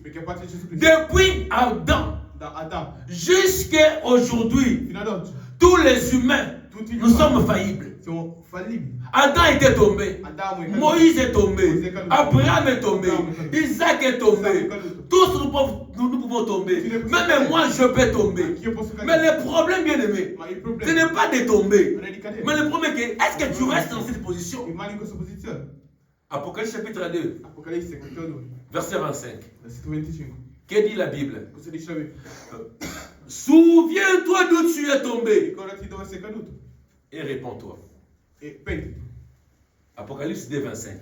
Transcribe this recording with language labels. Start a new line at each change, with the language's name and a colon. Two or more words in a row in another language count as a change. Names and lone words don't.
Italian: Perché a parte Gesù Cristo,
French: depuis Adam
Italian: da Adamo
French: jusqu'à aujourd'hui,
Italian: fino ad oggi,
French: tous les humains,
Italian: tutti gli
French: nous sommes
Italian: umani
French: faillibles.
Italian: siamo fallibili.
French: Adam était tombé.
Italian: Adamo è caduto.
French: Moïse est tombé. Abraham est tombé. Isaac est tombé. Tous nous pouvons tomber. Même moi, je peux tomber.
Italian: Anch'io posso cadere.
French: Mais le problème, bien aimé,
Italian: Ma il
French: ce
Italian: problema
French: n'est pas de tomber.
Italian: non è di cadere.
French: Mais le problème est que, est-ce que tu restes dans cette position?
Italian: Rimani in questa posizione.
French: Apocalypse chapitre 2,
Italian: Apocalisse, capitolo 2,
French: verset 25.
Italian: versetto 25.
French: Que dit la Bible?
Italian: Cosa dice la Bibbia?
French: Souviens-toi d'où tu es tombé
Italian: Ricordati dove sei caduto
French: et réponds-toi.
Italian: e pentiti.
French: Apocalypse 2, 25.